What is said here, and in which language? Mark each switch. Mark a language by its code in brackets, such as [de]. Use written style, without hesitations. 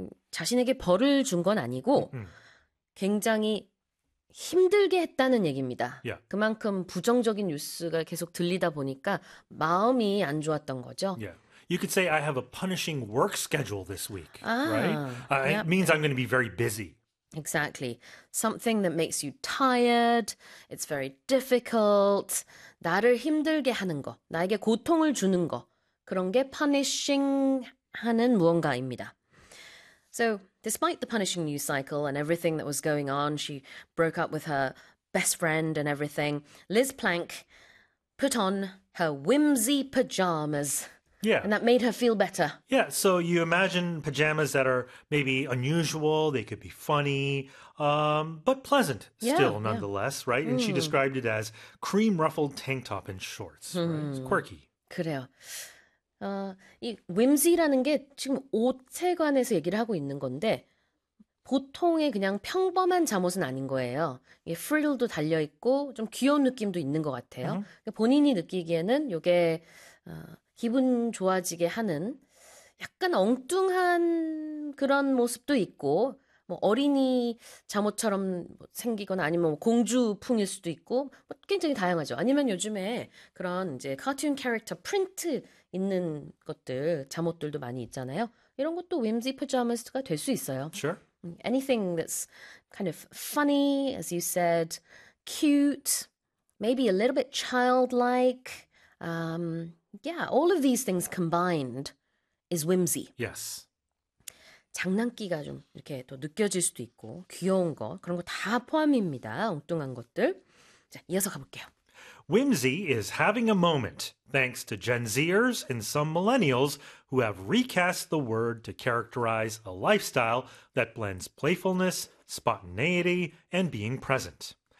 [ko] 자신에게 벌을 준건 아니고 굉장히 힘들게 했다는 얘기입니다. 그만큼 부정적인 뉴스가 계속 들리다 보니까 마음이 안 좋았던 거죠. [en] You could say I have a punishing work schedule this week, right? Ah, It yep. means I'm going to be very busy. Exactly. Something that makes you tired. It's very difficult. [ko] 나를 힘들게 하는 거, 나에게 고통을 주는 거, 그런 게 punishing 하는 무언가입니다. [en] So, despite the punishing news cycle and everything that was going on, she broke up with her best friend and everything. Liz Plank put on her whimsy pajamas, and that made her feel better. So you imagine pajamas that are maybe unusual, they could be funny, but pleasant still nonetheless, right? And she described it as cream ruffled tank top and shorts, right? It's quirky. [ko] 그래요. 이 whimsy라는 게 지금 옷에 관해서 얘기를 하고 있는 건데 보통의 그냥 평범한 잠옷은 아닌 거예요. 이게 프릴도 달려 있고 좀 귀여운 느낌도 있는 것 같아요. 본인이 느끼기에는 이게 기분 좋아지게 하는 약간 엉뚱한 그런 모습도 있고 뭐 어린이 잠옷처럼 생기거나 아니면 공주풍일 수도 있고 굉장히 다양하죠. 아니면 요즘에 그런 이제 카툰 캐릭터 프린트 있는 것들, 잠옷들도 많이 있잖아요. 이런 것도 whimsy pajamas가 될수 있어요. [en] Sure. Anything that's kind of funny, as you said, cute, maybe a little bit childlike. All of these things combined is whimsy. Yes. [ko] 장난기가 좀 이렇게 또 느껴질 수도 있고, 귀여운 거, 그런 거다 포함입니다. 엉뚱한 것들. 자, 이어서 가볼게요. [en] Whimsy is having a moment, thanks to Gen Zers and some millennials who have recast the word to characterize a lifestyle that blends playfulness, spontaneity, and being present.